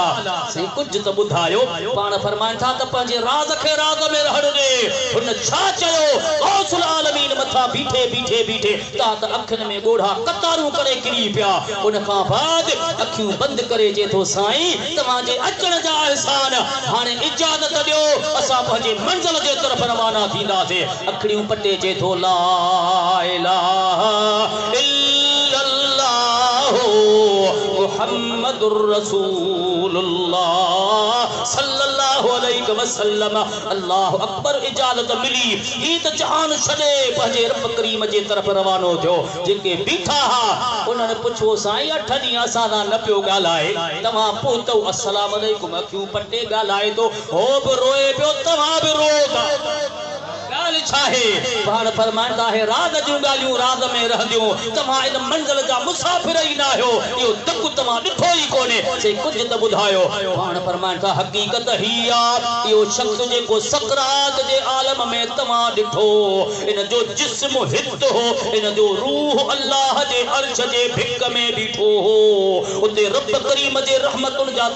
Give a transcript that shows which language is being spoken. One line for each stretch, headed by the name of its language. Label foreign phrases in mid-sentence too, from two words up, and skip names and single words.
Sindhi: आहे साईं कुझु त ॿुधायो पाण फरमाइनि था त पंहिंजे राज़ खे राज़ में रहण ॾे हुन छा चयो गौसुल आलमीन मथा बीठे बीठे बीठे ता त अखियुनि में ॻोढ़ा कतारूं करे किरी पिया उन खां बाद अखियूं बंद करे जे थो साईं तव्हांजे अचण जा एहसान हाणे इजाज़त ॾियो असां पंहिंजे मंज़िल जे तरफ़ रवाना थींदासीं अखियूं पटे जे थो
Arabic: لا إله إلا الله محمد رسول الله صلى الله عليه وسلم الله أكبر
Sindhi: इजाज़त मिली ही त जहान छॾे पंहिंजे रब करीम जे तरफ़ रवानो थियो जेके बीठा हा उन्हनि पुछो साईं 8 ॾींहं असां सां न पियो ॻाल्हाए तव्हां पहुतो
Arabic: السلام عليكم
Sindhi: अखियूं पटे ॻाल्हाए थो हो बि रोए पियो तव्हां बि रो था ॻाल्हि छा आहे पाण फरमाईंदा आहे राज़ जूं ॻाल्हियूं राज़ में रहंदियूं तव्हां इन मंज़िल जा मुसाफ़िर ई न आहियो इहो दुख तव्हां ॾिठो ई कोन्हे से कुझु त ॿुधायो पाण फरमाईंदा हक़ीक़त ही आहे इहो शख़्स जेको सकरात जे आलम में तव्हां ॾिठो इन जो जिस्म हित हो इन जो रूह अल्लाह जे अर्श जे भिक में बीठो हो उते रब करीम जे रहमतुनि जा